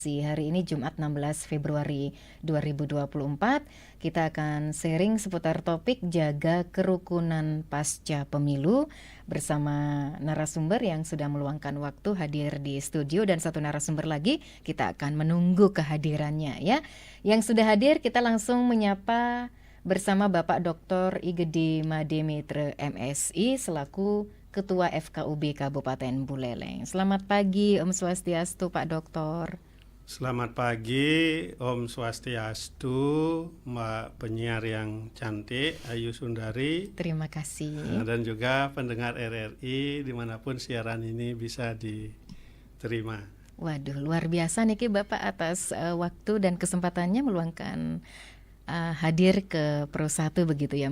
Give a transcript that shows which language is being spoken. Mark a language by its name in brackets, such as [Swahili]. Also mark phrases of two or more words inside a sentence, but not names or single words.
[Indonesian] Hari ini Jumat 16 Februari 2024, kita akan sharing seputar topik jaga kerukunan pasca pemilu bersama narasumber yang sudah meluangkan waktu hadir di studio, dan satu narasumber lagi kita akan menunggu kehadirannya ya. Yang sudah hadir kita langsung menyapa bersama Bapak Dr. I Gede Made Mitra MSI selaku Ketua FKUB Kabupaten Buleleng. Selamat pagi, [Balinese] Om Swastiastu [Indonesian] Pak Doktor. Selamat pagi, [Balinese] Om Swastiastu, [Indonesian] Mbak penyiar yang cantik, Ayu Sundari. Terima kasih. Dan juga pendengar RRI dimanapun siaran ini bisa diterima. Waduh, luar biasa nih Bapak atas waktu dan kesempatannya meluangkan hadir ke Pro 1 begitu ya.